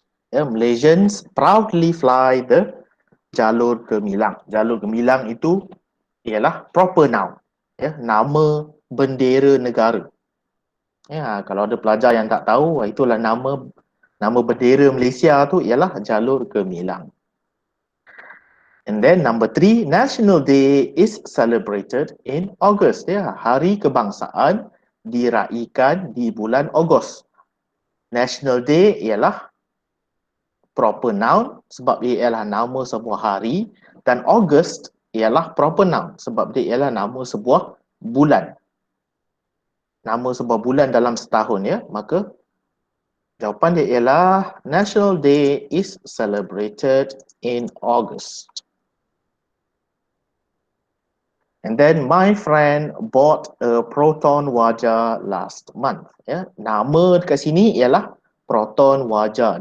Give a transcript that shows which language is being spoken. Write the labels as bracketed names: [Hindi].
[English] Ya, Malaysians proudly fly the Jalur Gemilang. [Malay] Jalur Gemilang itu ialah proper noun. Ya, nama bendera negara. Ya, kalau ada pelajar yang tak tahu, itulah nama bendera Malaysia tu ialah Jalur Gemilang. [English] And then number 3, National Day is celebrated in August. [Malay] Ya, Hari Kebangsaan diraikan di bulan Ogos. National Day ialah proper noun sebab dia ialah nama sebuah hari, dan August ialah proper noun sebab dia ialah nama sebuah bulan. Nama sebuah bulan dalam setahun ya. Maka jawapan dia ialah National Day is celebrated in August. [English] And then my friend bought a Proton Wajah last month. [Malay] Ya, nama dekat sini ialah Proton Wajah.